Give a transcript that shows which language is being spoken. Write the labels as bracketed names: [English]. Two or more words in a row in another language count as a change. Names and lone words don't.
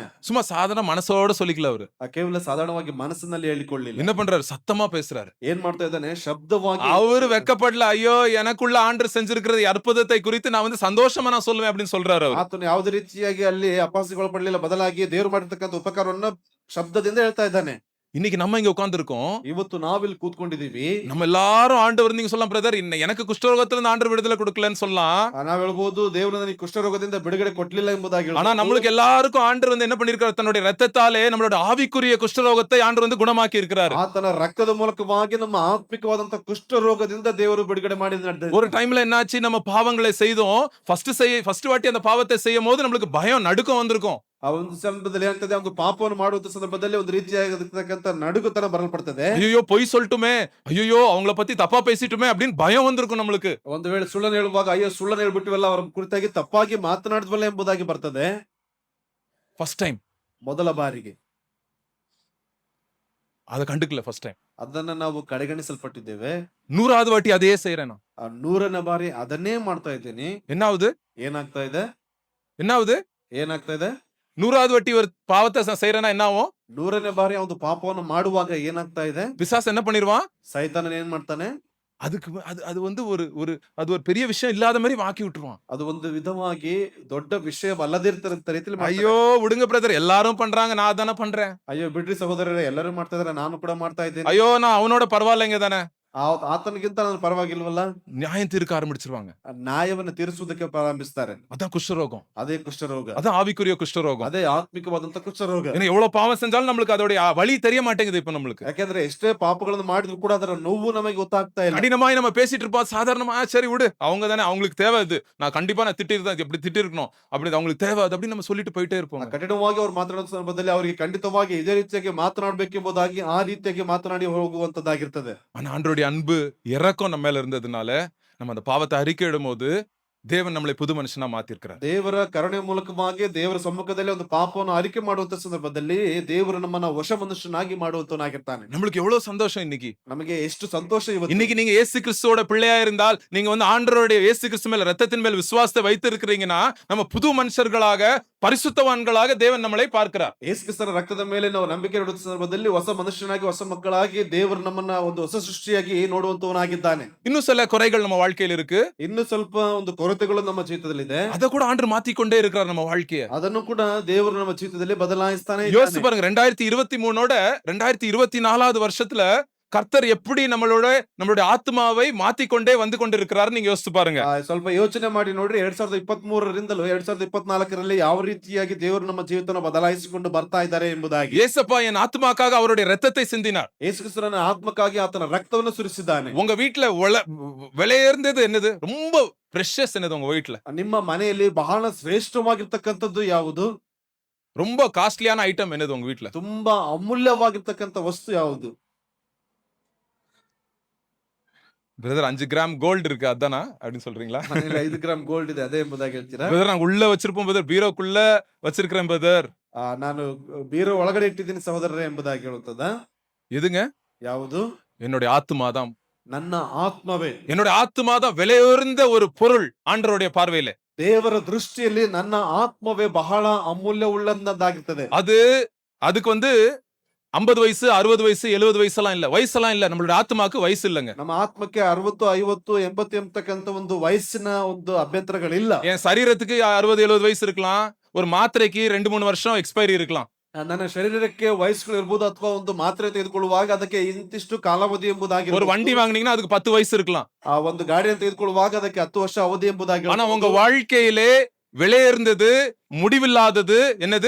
[Tamil] சும்மா சாதாரண மனசோட சொல்லிக்கல அவரு. [Kannada] ಕೇವಲ ಸಾಧಾರಣವಾಗಿ ಮನಸ್ಸಿನಲ್ಲಿ ಹೇಳಿಕೊಳ್ಳಿಲ್ಲ. [Tamil] என்ன பண்றாரு? சத்தமா பேசுறாரு. [Kannada] ಏನ್ ಮಾಡ್ತಾ ಇದ್ದಾನೆ? ಶಬ್ದವಾಗಿ. [Tamil] அவரு வெக்கப்படல. ஐயோ எனக்குள்ள ஆண்டவர் செஞ்சிருக்கிறது அற்புதத்தை குறித்து நான் வந்து சந்தோஷமா நான் சொல்லுவேன் அப்படின்னு சொல்றாரு அவரு. [Kannada] ಆತನು ಯಾವುದೇ ರೀತಿಯಾಗಿ ಅಲ್ಲಿ ಅಪಹಾಸ್ಯಗೊಳಪಡಲಿಲ್ಲ. ಬದಲಾಗಿ ದೇವರು ಮಾಡಿರ್ತಕ್ಕಂಥ ಉಪಕಾರವನ್ನ ಶಬ್ದದಿಂದ ಹೇಳ್ತಾ ಇದ್ದಾನೆ. [Tamil] இன்னைக்கு நம்ம இங்க உட்கார்ந்து இருக்கோம். [Kannada] ಇವತ್ತು ನಾವಿಲ್ಲಿ ಕೂತ್ಕೊಂಡಿದೀವಿ. [Tamil] நம்ம எல்லாரும் ஆண்டவர் நீங்க சொல்லலாம் பிரதர், எனக்கு குஷ்டரோகத்துல இருந்து ஆண்டவர் விடுதலை கொடுக்கலன்னு சொல்லலாம். [Kannada] ನಾವ್ ಹೇಳ್ಬೋದು ದೇವರು ನನಗೆ ಕುಷ್ಠರೋಗದಿಂದ ಬಿಡುಗಡೆ ಕೊಡ್ಲಿಲ್ಲ ಎಂಬುದಾಗಿ. [Tamil] ஆனா நம்மளுக்கு எல்லாருக்கும் ஆண்டவர் வந்து என்ன பண்ணிருக்காரு? தன்னுடைய ரத்தத்தாலே நம்மளோட ஆவிக்குரிய குஷ்டரோகத்தை ஆண்டவர் வந்து குணமாக்கி இருக்கிறார். [Kannada] ಆತನ ರಕ್ತದ ಮೂಲಕವಾಗಿ ನಮ್ಮ ಆತ್ಮಿಕವಾದಂತ ಕುಷ್ಠರೋಗದಿಂದ ದೇವರು ಬಿಡುಗಡೆ ಮಾಡಿ ನಡೆದ. [Tamil] ஒரு டைம்ல என்னாச்சு? நம்ம பாவங்களை செய்தோம். ஃபர்ஸ்ட் வாட்டி அந்த பாவத்தை செய்யும் போது நம்மளுக்கு பயம் நடுக்கம் வந்திருக்கும். [Kannada] ಆ ಒಂದು ಸಂದರ್ಭದಲ್ಲಿ ಏನಾಗ್ತದೆ, ಒಂದು ಪಾಪವನ್ನು ಮಾಡುವಂತ ಸಂದರ್ಭದಲ್ಲಿ ಒಂದು ರೀತಿಯಾಗಿರ್ತಕ್ಕಂಥ ನಡುಗುತನ ಬರಲ್ಪಡ್ತದೆ. [Tamil] ஐயோ பொய் சொல்லட்டுமே, ஐயோ அவங்கள பத்தி தப்பா பேசிட்டுமே அப்படின்னு பயம் வந்திருக்கும் நம்மளுக்கு. [Kannada] ಒಂದು ವೇಳೆ ಸುಳ್ಳನ್ನು ಹೇಳುವಾಗ ಅಯ್ಯೋ ಸುಳ್ಳನ್ನು ಹೇಳ್ಬಿಟ್ಟಿವಲ್ಲ, ಅವರ ಕುರಿತಾಗಿ ತಪ್ಪಾಗಿ ಮಾತನಾಡಿದ್ವಲ್ಲ ಎಂಬುದಾಗಿ ಬರ್ತದೆ. [English] first time [Kannada] ಮೊದಲ ಬಾರಿಗೆ [Tamil] அதை கண்டுக்கல. [English] first time [Kannada] ಅದನ್ನ ನಾವು ಕಡೆಗಣಿಸಲ್ಪಟ್ಟಿದ್ದೇವೆ. [Tamil] 100வது வாட்டி அதையே செய்யறேன் நான். [Kannada] ಆ 100ನೇ ಬಾರಿ ಅದನ್ನೇ ಮಾಡ್ತಾ ಇದ್ದೀನಿ. [Tamil] என்ன ஆகுது? [Kannada] ಏನಾಗ್ತಾ ಇದೆ? [Tamil] என்ன ஆகுது? [Kannada] ಏನಾಗ್ತಾ ಇದೆ? [Tamil] 100வது வாட்டி ஒரு பாவத்தை செய்யறேன்னா என்ன ஆகும்? [Kannada] 100ನೇ ಬಾರಿ ಒಂದು ಪಾಪವನ್ನು ಮಾಡುವಾಗ ಏನಾಗ್ತಾ ಇದೆ? [Tamil] பிசாசு என்ன பண்ணிடுவான்? [Kannada] ಸೈತಾನ ಏನ್ ಮಾಡ್ತಾನೆ? [Tamil] அதுக்கு அது அது வந்து ஒரு ஒரு ಅದು ஒரு பெரிய விஷயம் இல்லாத மாதிரி வாக்கி விட்டுருவான். [Kannada] ಅದು ಒಂದು ವಿಧವಾಗಿ ದೊಡ್ಡ ವಿಷಯವಲ್ಲದಿರ್ತಕ್ಕಂಥ ರೀತಿಯಲ್ಲಿ ಮಾಡ್ತಾನೆ. [Tamil] ஐயோ விடுங்க பிரதர், எல்லாரும் பண்றாங்க, நான் தானே பண்றேன். [Kannada] ಅಯ್ಯೋ ಬಿಡ್ರಿ ಸಹೋದರರೇ, ಎಲ್ಲರೂ ಮಾಡ್ತಾ ಇದಾರೆ, ನಾನು ಕೂಡ ಮಾಡ್ತಾ ಇದ್ದೇನೆ. [Tamil] ஐயோ நான் அவனோட பரவாயில்லைங்க தானே. [Kannada] ಆತನಿಗಿಂತ ನಾನು ಪರವಾಗಿಲ್ವಲ್ಲ. [Tamil] நியாயம் தீர்க்க ஆரம்பிச்சிருவாங்க. [Kannada] ಆ ನ್ಯಾಯವನ್ನು ತೀರಿಸುವುದಕ್ಕೆ ಪ್ರಾರಂಭಿಸ್ತಾರೆ. [Tamil] அதான் குஷ்டரோகம், [Kannada] ಅದೇ ಕುಷ್ಠರೋಗ, [Tamil] அதான் ஆவிக்குரிய குஷ்டரோகம். [Kannada] ಅದೇ ಆತ್ಮಿಕವಾದಂತ ಕುಷ್ಠರೋಗ. [Tamil] ஏன்னா எவ்வளவு பாவம் செஞ்சாலும் நம்மளுக்கு அதோட வழி தெரிய மாட்டேங்குது. இப்ப நம்மளுக்கு [Kannada] ಯಾಕೆಂದ್ರೆ ಎಷ್ಟೇ ಪಾಪಗಳನ್ನು ಮಾಡಿದ್ರು ಕೂಡ ಅದರ ನೋವು ನಮಗೆ ಗೊತ್ತಾಗ್ತಾ ಇಲ್ಲ. [Tamil] கடினமாய் நம்ம பேசிட்டு இருப்போம். சாதாரணமா சரி விடு, அவங்க தானே, அவங்களுக்கு தேவை இது, நான் கண்டிப்பா நான் திட்டிருந்தேன், எப்படி திட்டி இருக்கணும் அப்படி, அவங்களுக்கு தேவை அது அப்படின்னு நம்ம சொல்லிட்டு போயிட்டே இருப்போம். [Kannada] ಕಠಿಣವಾಗಿ ಅವ್ರು ಮಾತನಾಡುವ ಸಂದರ್ಭದಲ್ಲಿ ಅವರಿಗೆ ಖಂಡಿತವಾಗಿ ಇದೇ ರೀತಿಯಾಗಿ ಮಾತನಾಡಬೇಕೆಂಬುದಾಗಿ ಆ ರೀತಿಯಾಗಿ ಮಾತನಾಡಿ ಹೋಗುವಂತದ್ದಾಗಿರ್ತದೆ. [Tamil] ஆனா ஆண்டவருடைய அன்பு இரக்கம் நம்ம மேல இருந்ததுனால நம்ம அந்த பாவத்தை அறிக்கையிடும் போது தேவன் நம்மளை புது மனுஷனா மாத்திருக்கிறார். [Kannada] ದೇವರ ಕರುಣೆ ಮೂಲಕವಾಗಿ ದೇವರ ಸಮ್ಮುಖದಲ್ಲಿ ಒಂದು ಪಾಪವನ್ನು ಅರಿಕೆ ಮಾಡುವಂತ ಸಂದರ್ಭದಲ್ಲಿ ದೇವರು ನಮ್ಮನ್ನ ವಶ ಮನುಷ್ಯನಾಗಿ ಮಾಡುವಂತನಾಗಿರ್ತಾನೆ. [Tamil] நம்மளுக்கு எவ்வளவு சந்தோஷம் இன்னைக்கு. [Kannada] ನಮಗೆ ಎಷ್ಟು ಸಂತೋಷ ಇವತ್ತು. [Tamil] இன்னைக்கு நீங்க இயேசு கிறிஸ்துவோட பிள்ளையா இருந்தால், நீங்க வந்து ஆண்டவருடைய இயேசு கிறிஸ்து மேல ரத்தத்தின் மேல் விசுவாசத்தை வைத்து இருக்கிறீங்கன்னா, நம்ம புது மனுஷர்களாக பரிசுத்தவான்களாக தேவன் நம்மளை பார்க்கிறார். [Kannada] ಯೇಸು ಕ್ರಿಸ್ತನ ರಕ್ತದ ಮೇಲೆ ನಾವು ನಂಬಿಕೆ ಇಡುವ ಸಂದರ್ಭದಲ್ಲಿ ಹೊಸ ಮನುಷ್ಯನಾಗಿ, ಹೊಸ ಮಕ್ಕಳಾಗಿ ದೇವರು ನಮ್ಮನ್ನ ಒಂದು ಹೊಸ ಸೃಷ್ಟಿಯಾಗಿ ನೋಡುವಂತವನಾಗಿದ್ದಾನೆ. [Tamil] இன்னும் சில குறைகள் நம்ம வாழ்க்கையில் இருக்கு. [Kannada] ಇನ್ನು ಸ್ವಲ್ಪ ಒಂದು ಕೊರತೆಗಳು ನಮ್ಮ ಜೀವಿತದಲ್ಲಿದೆ. [Tamil] அதை கூட ஆண்டவர் மாத்திக்கொண்டே இருக்கிறார் நம்ம வாழ்க்கையை. [Kannada] ಅದನ್ನು ಕೂಡ ದೇವರು ನಮ್ಮ ಜೀವಿತದಲ್ಲಿ ಬದಲಾಯಿಸ್ತಾನೆ [Tamil] யோசிச்சு [Kannada] ಇದ್ದಾನೆ. [Tamil] பாருங்க, 2023ஓட 2024வது வருஷத்துல கர்த்தர் எப்படி நம்மளுடைய ஆத்மாவை மாத்திக்கொண்டே வந்து கொண்டிருக்கிறார் நீங்க யோசிச்சு பாருங்க. [Kannada] ಸ್ವಲ್ಪ ಯೋಚನೆ ಮಾಡಿ ನೋಡ್ರಿ, 2023ರಿಂದಲೂ 2024ರಲ್ಲಿ ಯಾವ ರೀತಿಯಾಗಿ ದೇವರು ನಮ್ಮ ಜೀವಿತವನ್ನು ಬದಲಾಯಿಸಿಕೊಂಡು ಬರ್ತಾ ಇದ್ದಾರೆ ಎಂಬುದಾಗಿ. [Tamil] ஏசப்பா என் ஆத்மாக்காக அவருடைய ரத்தத்தை சிந்தினார். [Kannada] ಯೇಸು ಕ್ರಿಸ್ತನ ಆತ್ಮಕ್ಕಾಗಿ ಆತನ ರಕ್ತವನ್ನು ಸುರಿಸಿದ್ದಾನೆ. [Tamil] உங்க வீட்டுல விலையேர்ந்தது என்னது? ரொம்ப precious என்னது உங்க வீட்டுல? [Kannada] ನಿಮ್ಮ ಮನೆಯಲ್ಲಿ ಬಹಳ ಶ್ರೇಷ್ಠವಾಗಿರ್ತಕ್ಕಂಥದ್ದು ಯಾವುದು? [Tamil] ரொம்ப காஸ்ட்லியான ஐட்டம் என்னது உங்க வீட்டுல? [Kannada] ತುಂಬಾ ಅಮೂಲ್ಯವಾಗಿರ್ತಕ್ಕಂಥ ವಸ್ತು ಯಾವುದು? [Tamil] பிரதர் 5 கிராம் கோல்டு இருக்கு அதானா அப்படின்னு சொல்றீங்களா? [Kannada] ಮನೆಯಲ್ಲಿ 5 ಗ್ರಾಮ್ ಗೋಲ್ಡ್ ಇದೆ, ಅದೇ ಎಂಬುದಾಗಿ ಹೇಳ್ತೀರಾ? [Tamil] பிரதர் நான் உள்ள வச்சிருப்போம் பிரதர், பீரோக்குள்ள வச்சிருக்கிறேன் பிரதர். [Kannada] ನಾನು ಬೀರೋ ಒಳಗಡೆ ಇಟ್ಟಿದ್ದೀನಿ ಸಹೋದರರೇ ಎಂಬುದಾಗಿ ಹೇಳುತ್ತದ. [Tamil] எதுங்க? [Kannada] ಯಾವುದು? [Tamil] என்னுடைய ஆத்மாதான். [Kannada] ನನ್ನ ಆತ್ಮವೇ. [Tamil] என்னுடைய ஆத்மாதான் விலையுயர்ந்த ஒரு பொருள் ஆண்டவருடைய பார்வையில. [Kannada] ದೇವರ ದೃಷ್ಟಿಯಲ್ಲಿ ನನ್ನ ಆತ್ಮವೇ ಬಹಳ ಅಮೂಲ್ಯವುಳ್ಳದ್ದಾಗಿರ್ತದೆ. [Tamil] அதுக்கு வந்து 50 வயசு 60 வயசு 70 வயசெல்லாம் இல்ல, வயசெல்லாம் இல்ல. நம்மளுடைய ஆத்மாக்கு வயசு இல்லங்க. [Kannada] ನಮ್ಮ ಆತ್ಮಕ್ಕೆ 60, 50, 80 ಎಂಬತಕ್ಕಂತ ಒಂದು ವಯಸ್ಸಿನ ಒಂದು ಅಭ್ಯಂತರಗಳಿಲ್ಲ. [Tamil] என் சரீரத்துக்கு 60 70 வயசு இருக்கலாம், ஒரு மாத்திரைக்கு 2-3 வருஷம் எக்ஸ்பೈರಿ இருக்கலாம். [Kannada] ನನ್ನ ಶರೀರಕ್ಕೆ ವಯಸ್ಸುಗಳು ಇರಬಹುದು, ಅಥವಾ ಒಂದು ಮಾತ್ರೆ ತೆಗೆದುಕೊಳ್ಳುವಾಗ ಅದಕ್ಕೆ ಇಂತಿಷ್ಟು ಕಾಲಾವಧಿ ಎಂಬುದಾಗಿ. [Tamil] ஒரு வண்டி வாங்குனீங்கன்னா அதுக்கு 10 வயசு இருக்கலாம். [Kannada] ಆ ಒಂದು ಗಾಡಿಯನ್ನು ತೆಗೆದುಕೊಳ್ಳುವಾಗ ಅದಕ್ಕೆ 10 ವರ್ಷ ಅವಧಿ ಎಂಬುದಾಗಿ. [Tamil] ஆனா உங்க வாழ்க்கையிலே விலையுயர்ந்தது, முடிவில்லாதது என்னது?